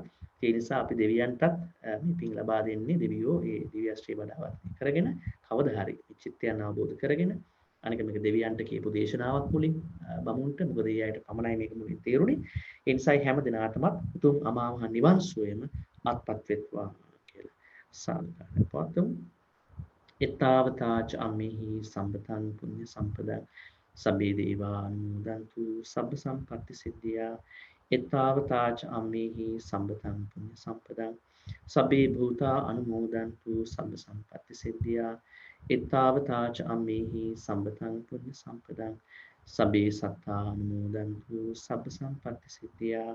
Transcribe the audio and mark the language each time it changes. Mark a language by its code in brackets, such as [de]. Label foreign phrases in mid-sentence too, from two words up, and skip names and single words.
[si] ඒ නිසා අපි දෙවියන්ටත් මේ පින් ලබා දෙන්නේ දෙවියෝ ඒ දිව්‍ය ශ්‍රී වඩාවත් කරගෙන කවදා හරි චිත්තයන් අවබෝධ කරගෙන අනික මේක දෙවියන්ට කියපු දේශනාවක් මුලින් බමුණට මොකද ඒ අයට පමණයි මේක මුලින් තේරුනේ. ඒ නිසා හැම දිනාටමත් උතුම් අමා මහ නිවන් සුවයම අත්පත් වෙත්වා කියලා සාදුකාරය පවත්වමු. [pi] එත්තාවතාච අම්මේහි සම්පතං පුඤ්ඤ සම්පදං සබ්බේ දේවා අනුමෝදන්තු සබ්බ සම්පත්ති සිද්ධියා. එත්තාවතාච අම්මේහි සම්පතං පුඤ්ඤ සම්පදං සබ්බේ භූතා අනුමෝදන්තු සබ්බ සම්පත්ති සිද්ධියා. එත්තාවතාච අම්මේහි සම්පතං පුඤ්ඤ සම්පදං සබ්බේ සත්තා අනුමෝදන්තු සබ්බ සම්පත්ති සිද්ධියා.